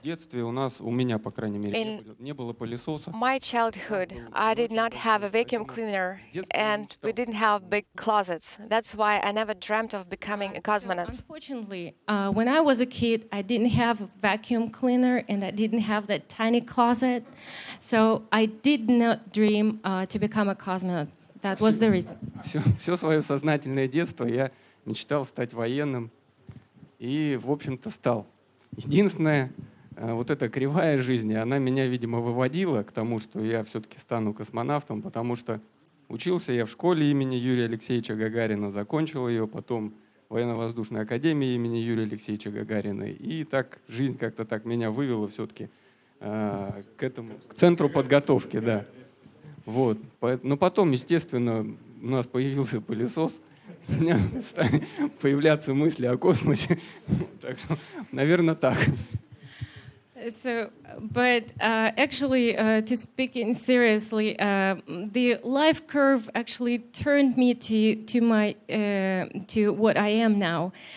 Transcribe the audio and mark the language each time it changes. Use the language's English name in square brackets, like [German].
[Russian] В детстве у меня, по крайней мере, не было пылесоса. [English] My childhood, I did not have a vacuum cleaner, and we didn't have big closets. That's why I never dreamt of becoming a cosmonaut. Unfortunately, when I was a kid, I didn't have a vacuum cleaner, and I didn't have that tiny closet, so I did not dream to become a cosmonaut. That was the reason. [Russian] Все свое сознательное детство я мечтал стать военным. И, в общем-то, стал. Единственное, вот эта кривая жизни, она меня, видимо, выводила к тому, что я все-таки стану космонавтом, потому что учился я в школе имени Юрия Алексеевича Гагарина, закончил ее, потом в военно-воздушной академии имени Юрия Алексеевича Гагарина. И так жизнь как-то так меня вывела все-таки к центру подготовки, да. Вот. Но потом, естественно, у нас появился пылесос, у меня стали появляться мысли о космосе. Так что, наверное, так. [English] So, but actually, to speak in seriously, the life curve actually turned me to what I am now.